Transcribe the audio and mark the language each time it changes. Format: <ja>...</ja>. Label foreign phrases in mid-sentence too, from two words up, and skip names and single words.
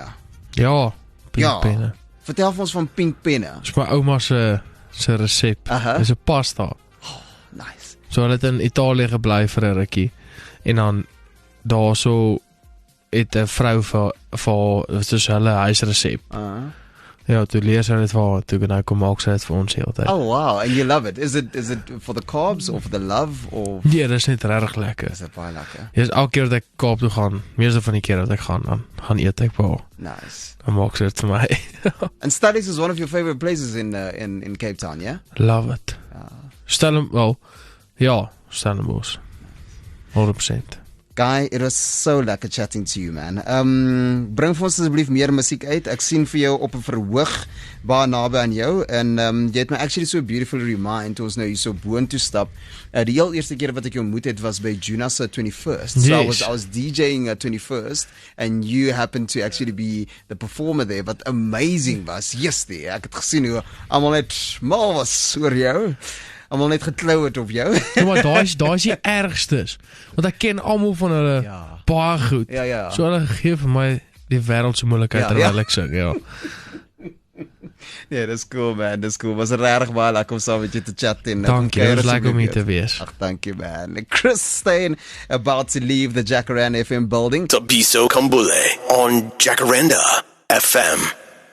<af>Ja, penne. Vertel vir ons van pink penne. Dis my ouma se resep. Aha. Dis 'n pasta. Nice. So hulle het in Italië gebly vir 'n rukkie. En dan daarso het 'n vrou vir soos hulle huisresep. Ja, toe leer sy dit vir toe kan hy kom maak sy dit vir ons heeltyd.</af> <en>Oh wow, and you love it. Is it for the carbs or for the love or</en> <af>Nee, dis net regtig lekker.</af> <en>is it</en> <af>baie lekker? Ja, elke keer dat ek Kaap toe gaan, meeste van die keer dat ek dan gaan eet ek wel. Nice. Dan maak sy dit vir my.</af> <en>And Stellenbosch is one of your favorite places in Cape Town, yeah? Love it. Stellenbosch. 100%. Guy, it was so lekker chatting to you, man.</en> <af>Bring vir ons asseblief meer musiek uit. Ek sien vir jou op 'n verhoog baie naby aan jou en jy het my</af> <en>actually so beautifully remind</en> <af>toe ons nou hier so boontoe stap. Die heel eerste keer wat ek jou ontmoet het was by Juna se 21st. So</af> <en>Yes. I was DJing at 21st and you happened to actually be the performer there.</en> <af>Wat amazing was.</af> <en>Yes, there.</en> <af>Ek het gesien hoe almal net mal was oor jou. Almal net geklou het op jou. Ja, maar daai is die ergstes. Want ek ken almal van hulle Ja. baie goed. Ja. So hulle gee vir my die wêreld se moeilikheid Ja, terwyl ja. ek sing, ja. Ja, dis cool, man. Dis cool. Was regtig baie lekker om saam met jou te chat en Dankie, dit was lekker om hier te wees. Ag, dankie,</af> <en>man. Chris Steyn about to leave the Jacaranda FM building. Tabiso Kambule on Jacaranda FM.</en>